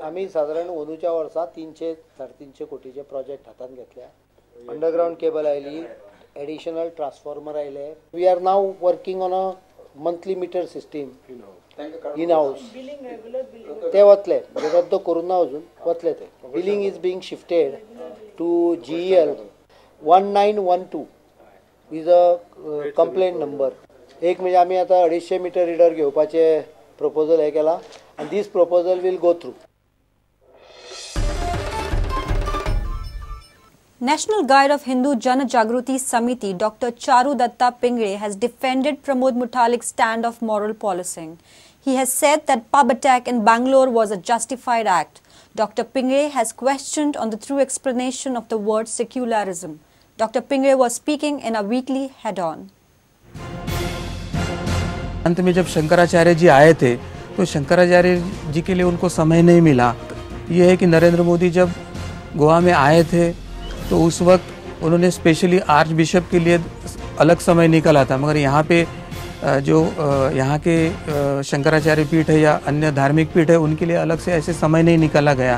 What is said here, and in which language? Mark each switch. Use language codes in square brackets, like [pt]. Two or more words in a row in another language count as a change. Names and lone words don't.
[kok] आमी सादारण अंदूच्या वर्सा 300-350 कोटीचे प्रोजेक्ट हातान घेतल्या. [en] underground cable [kok] आयली, [en] additional transformer [kok] आयले. [en] We are now working on a monthly meter system in house. [kok] ते वतले, रद्द करून ना अजून, वतले ते. [en] Billing is being shifted to GEL 1912 is a complaint number. [kok] एक म्हणजे आमी आतां 250 [en] meter reader [kok] घेवपाचे प्रपोजल हे केला, आनी [en] this proposal will go through. National Guide of Hindu Jan Jagruti Samiti Dr. Charu Datta Pingre has defended Pramod Mutalik's stand of moral policing. He has said that pub attack in Bangalore was a justified act. Dr. Pingre has questioned on the true explanation of the word secularism. Dr. Pingre was speaking in a weekly head-on. [hi] अंत में जब शंकराचार्य जी आए थे तो शंकराचार्य जी के लिए उनको समय नहीं मिला. ये है कि नरेंद्र मोदी जब गोवा में आए थे तो उस वक्त उन्होंने स्पेशली आर्च बिशप के लिए अलग समय निकाला था, मगर यहाँ पे जो यहाँ के शंकराचार्य पीठ है या अन्य धार्मिक पीठ है उनके लिए अलग से ऐसे समय नहीं निकाला गया.